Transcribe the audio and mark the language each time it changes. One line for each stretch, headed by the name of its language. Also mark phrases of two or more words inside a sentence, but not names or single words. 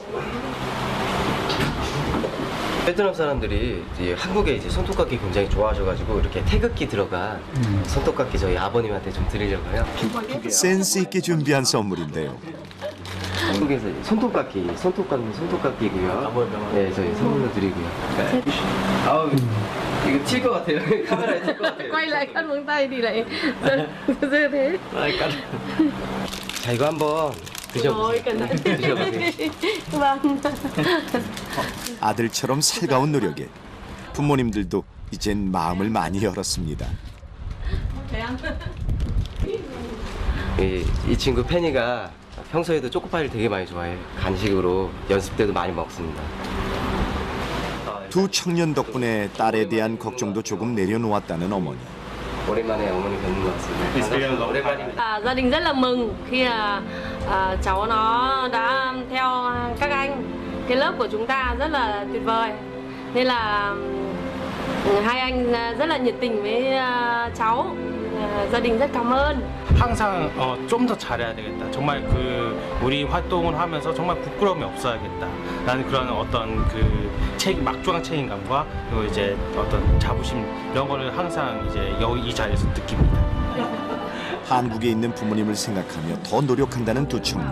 Korean: 베트남 사람들이 이제 한국에 이제 손톱깎이 굉장히 좋아하셔가지고 이렇게 태극기 들어간 손톱깎이 저희 아버님한테 좀 드리려고요. 센스 있게 준비한 선물인데요. 한국에서 손톱깎이고요. 네, 저희 선물로 드리고요. 아우 이거 튈 것 같아요. 카메라에 튈 것 같아요.
Vietnamese: Quay lại cắt móng tay thì lại dơ thế.
Korean: 자 이거 한번 드셔보세요. 드셔보세요.
Vietnamese: Vâng.
Korean: 아들처럼 살가운 노력에 부모님들도 이젠 마음을 많이 열었습니다. 이 친구 페니가 평소에도 초코파이를 되게 많이 좋아해요. 간식으로 연습 때도 많이 먹습니다. 두 청년 덕분에 딸에 대한 걱정도 조금 내려놓았다는 어머니. 오랜만에 어머니 뵙는 것 같습니다. 오랜만입니다.
Vietnamese: Gia đình rất là mừng khi là cháu nó đã theo các anh. Cái lớp của chúng ta rất là tuyệt vời. Nên là hai anh rất là nhiệt tình với cháu. Gia đình rất cảm ơn.
Korean: 항상 좀 더 잘해야 되겠다. 정말 우리 활동을 하면서 정말 부끄러움이 없어야겠다. 라는 그런 어떤 막중한 책임감과 그리고 이제 어떤 자부심 이런 거를 항상 이제 이 자리에서 느낍니다. 한국에 있는 부모님을 생각하며 더 노력한다는 두 청년.